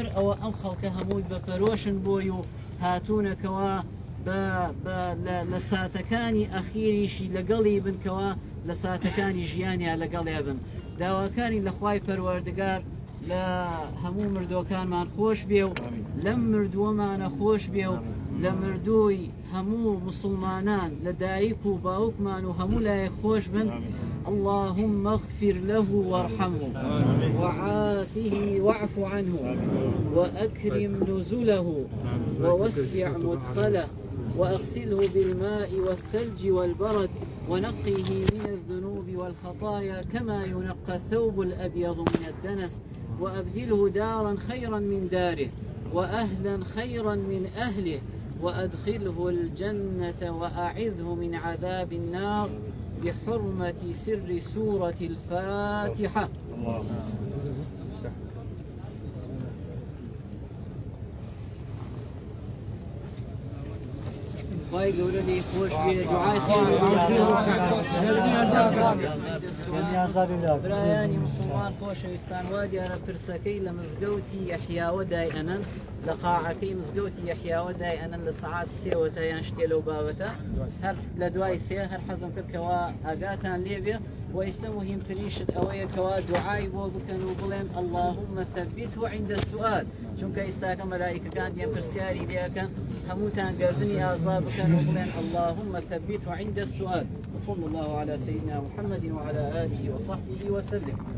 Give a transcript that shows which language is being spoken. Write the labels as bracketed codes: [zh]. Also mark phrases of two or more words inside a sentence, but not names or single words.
[ckb] ئەوە ئەم خەڵکە هەمووی بەپەرۆشن بۆی و هاتوونەکەوە لە ساتەکانی ئەخیریشی لەگەڵی بنکەوە لە ساتەکانی ژیانیان لەگەڵێ بن داواکانی لە خوای پەروەردگار لە هەموو مردوەکانمان خۆش بێ و لەم مردووەمانە خۆش بێ و لە مردووی هەموو مسلمانان لە دایک و باوکمان و هەموو لایەک خۆش بن [ar] اللهم اغفر له وارحمه وعافه واعف عنه وأكرم نزله ووسع مدخله وأغسله بالماء والثلج والبرد ونقيه من الذنوب والخطايا كما ينقى الثوب الأبيض من الدنس وأبدله دارا خيرا من داره وأهلا خيرا من أهله وأدخله الجنة وأعذه من عذاب النار بحرمة سر سورة الفاتحة [ckb] خواهی گەورە لێی خۆش بێ دوعای برایانی مسلمان خۆشەویستان وا دیارە پرسەکەی لە مزگەوتی یەحیاوە دای ئەنەن لە قاعەکەی مزگەوتی یەحیاوە دای ئەنەن لە سەعات سێوە تا یان شتێ لەو بابەتە هەر لە دوای سێ هەر حەزم کرد کەوا ئاگاتان لێ بێ و ئێستا مهمترینشت ئەوەیە کەوا دوعای بۆ بکەن و بڵێن [ar] اللهم ثبته عند السؤال [ckb] چونکە ئێستاکە مەلائیکەکان دیان پرسیاری لێەکەن هەمووتان گردنی ئازا بکەن و بڵێن [ar] اللهم ثبته عند السؤال وصلى الله على سيدنا محمد وعلى آله وصحبه وسلم